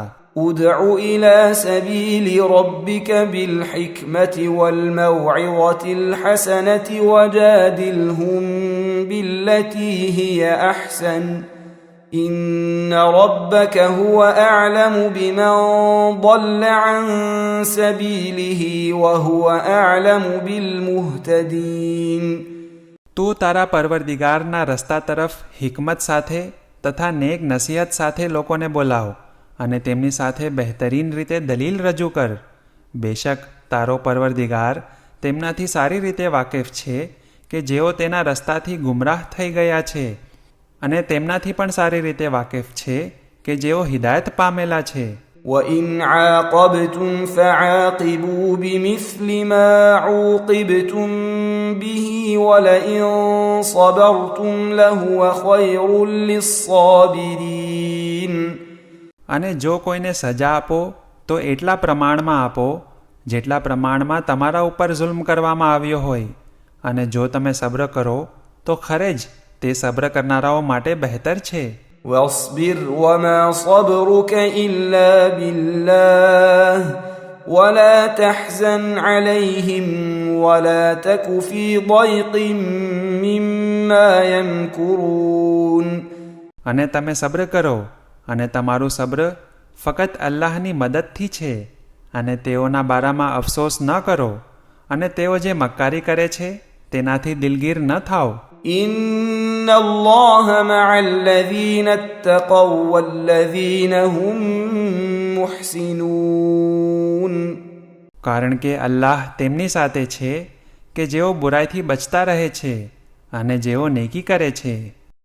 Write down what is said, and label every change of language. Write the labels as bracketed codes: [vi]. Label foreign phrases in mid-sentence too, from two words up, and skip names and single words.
[ar] ادع إلى سبيل ربك بالحكمة والموعظة الحسنة وجادلهم بالتي هي أحسن إن ربك هو أعلم بمن ضل عن سبيله وهو أعلم بالمهتدين. [gu] તું તારા પરવરદિગારના રસ્તા તરફ હિકમત સાથે તથા નેક નસીહત સાથે લોકોને બોલાવ અને તેમની સાથે બહેતરીન રીતે દલીલ રજૂ કર. બેશક તારો પરવરદિગાર તેમનાથી સારી રીતે વાકેફ છે કે જેઓ તેના રસ્તાથી ગુમરાહ થઈ ગયા છે, અને તેમનાથી પણ સારી રીતે વાકેફ છે કે જેઓ હિદાયત પામેલા છે. [ar] وَإِنْ عَاقَبْتُمْ فَعَاقِبُوا بِمِثْلِ مَا عُوقِبْتُمْ بِهِ وَلَئِنْ صَبَرْتُمْ لَهُوَ خَيْرٌ لِلصَّابِرِينَ. [gu] અને જો કોઈને સજા આપો તો એટલા પ્રમાણમાં આપો જેટલા પ્રમાણમાં તમારા ઉપર જુલ્મ કરવામાં આવ્યો હોય, અને જો તમે સબ્ર કરો તો ખરે જ તે સબ્ર કરનારાઓ માટે બહેતર છે. [ar] واصبر وما صبرك إلا بالله ولا تحزن عليهم ولا تك في ضيق مما يمكرون. [gu] અને તમે સબ્ર કરો, અને તમારું સબ્ર ફકત અલ્લાહની મદદથી છે, અને તેઓના બારામાં અફસોસ ન કરો, અને તેઓ જે મક્કારી કરે છે તેનાથી દિલગીર ન થાઓ. [ar] إن الله مع الذين اتقوا والذين هم محسنون. [gu] કારણ કે અલ્લાહ તેમની સાથે છે કે જેઓ બુરાઈથી બચતા રહે છે અને જેઓ નેકી કરે છે.